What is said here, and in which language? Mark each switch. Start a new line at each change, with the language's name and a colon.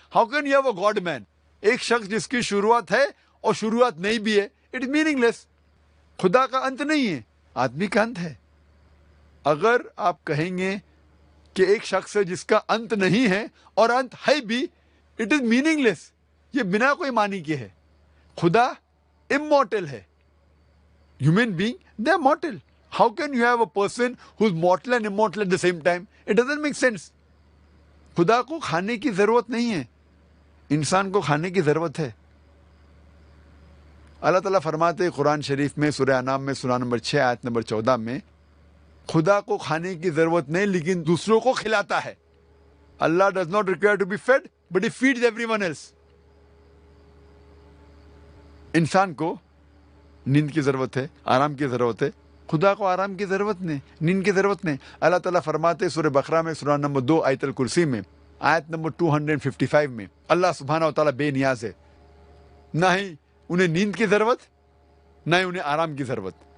English: How can you have a god man?
Urdu: ایک شخص جس کی شروعات ہے اور شروعات نہیں بھی ہے،
English: It is meaningless.
Urdu: خدا کا انت نہیں ہے، آدمی کا انت ہے. اگر آپ کہیں گے کہ ایک شخص ہے جس کا انت نہیں ہے اور انت ہے بھی،
English: It is meaningless.
Urdu: یہ بنا کوئی معنی کے ہے. خدا immortal ہے.
English: Human being, they are mortal. How can you have a person who is mortal and immortal at the same time? It doesn't make sense.
Urdu: خدا کو کھانے کی ضرورت نہیں ہے، انسان کو کھانے کی ضرورت ہے. اللہ تعالیٰ فرماتے قرآن شریف میں سورہ انعام میں سورہ نمبر 6 آیت نمبر 14 میں، خدا کو کھانے کی ضرورت نہیں لیکن دوسروں کو کھلاتا ہے.
English: Allah does not require to be fed, but he feeds everyone else.
Urdu: انسان کو نیند کی ضرورت ہے، آرام کی ضرورت ہے. خدا کو آرام کی ضرورت نہیں، نیند کی ضرورت نہیں. اللہ تعالیٰ فرماتے سورہ بقرہ میں سورہ نمبر 2 آیت الکرسی میں آیت نمبر 255 میں، اللہ سبحانہ و تعالیٰ بے نیاز ہے، نہ ہی انہیں نیند کی ضرورت نہ ہی انہیں آرام کی ضرورت.